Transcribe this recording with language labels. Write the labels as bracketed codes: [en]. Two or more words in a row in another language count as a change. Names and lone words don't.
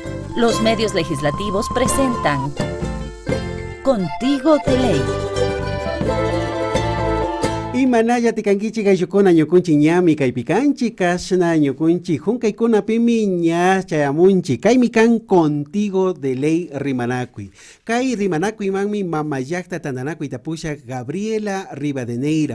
[es] Los medios legislativos presentan Contigo de Ley. [qu] Imanaya tikankichik ayllukuna ñukunchik ñami kaypikanchik kashna ñukunchik hunkaykunapi ña chayamunchik kaymi kan Contigo de Ley rimanakuy. Kay rimanakuymanmi mama llaqta tantanakuyta pushak Gabriela Rivadeneira.